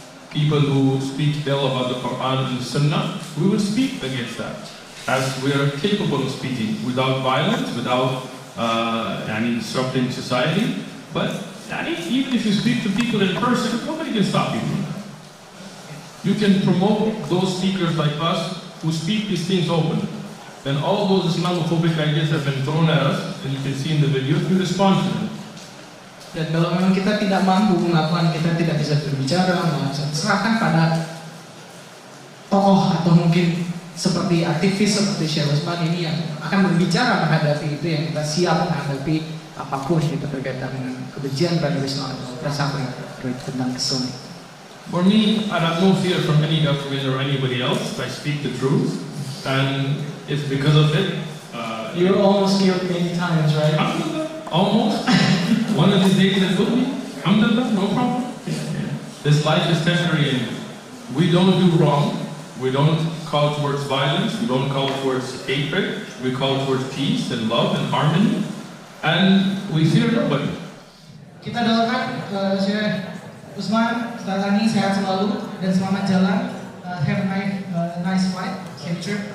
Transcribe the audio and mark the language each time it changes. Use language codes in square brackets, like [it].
[en] People who speak ill about the Quran and the Sunnah, we will speak against that, as we are capable of speaking, without violence, without disrupting society. But even if you speak to people in person, nobody can stop you. You can promote those speakers like us who speak these things openly. Then all those Islamophobic ideas have been thrown at us, and you can see in the videos, we respond to them. [id] Dan kalau memang kita tidak mampu melakukan, kita tidak bisa berbicara, serahkan pada tokoh atau mungkin seperti aktivis seperti Syeikh Uthman ini yang akan berbicara menghadapi itu, yang kita siap menghadapi apapun itu berkaitan dengan kebencian terhadap Islam dan sampai tentang kesulitan. [en] For me, I have no fear from any government or anybody else. I speak the truth, and it's because of it. You're almost killed many times, right? Almost. One of these days it will be. Alhamdulillah, no problem. This life is temporary, and we don't do wrong. We don't call towards violence. We don't call towards hatred. We call towards peace and love and harmony. And we fear nobody. [id] Kita doakan Syeikh Uthman setelah ini sehat selalu dan selamat jalan. [en] Have a nice flight, safe trip.